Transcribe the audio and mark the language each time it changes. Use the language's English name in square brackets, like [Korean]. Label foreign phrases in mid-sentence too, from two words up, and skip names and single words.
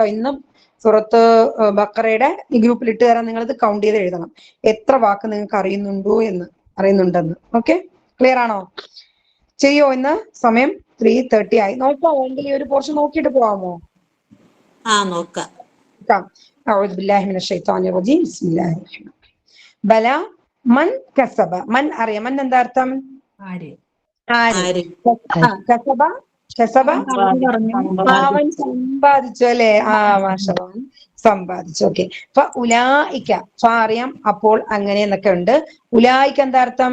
[Malayalam] ഇന്ന് സൂറത്ത് ബഖറയുടെ ഈ ഗ്രൂപ്പിൽ ഇട്ട് തരാൻ നിങ്ങൾ ഇത് കൗണ്ട് ചെയ്ത് എഴുതണം, എത്ര വാക്ക് നിങ്ങൾക്ക് അറിയുന്നുണ്ടെന്ന്. ഓക്കെ, ക്ലിയർ ആണോ? ചെയ്യോ? ഇന്ന് സമയം 3:30 ആയി. നോക്കാമോ? എങ്കിൽ ഈ ഒരു പോർഷൻ നോക്കിയിട്ട് പോവാമോ? നോക്കാം. [Arabic] أعوذ بالله من الشيطان الرجيم بسم الله الرحمن الرحيم. بلى من كسب. من [Malayalam] അറിയാം, മൻ എന്താ അർത്ഥം? ആര്? ആര്. കസബ, കസബ അവൻ സമ്പാദിച്ചു, അല്ലെ? [Arabic] ما شاء الله, [Malayalam] സമ്പാദിച്ചു. ഓക്കെ, അപ്പൊ ഉലായിക്ക, അറിയാം, അപ്പോൾ അങ്ങനെ എന്നൊക്കെ ഉണ്ട്. ഉലായിക്ക എന്താ അർത്ഥം?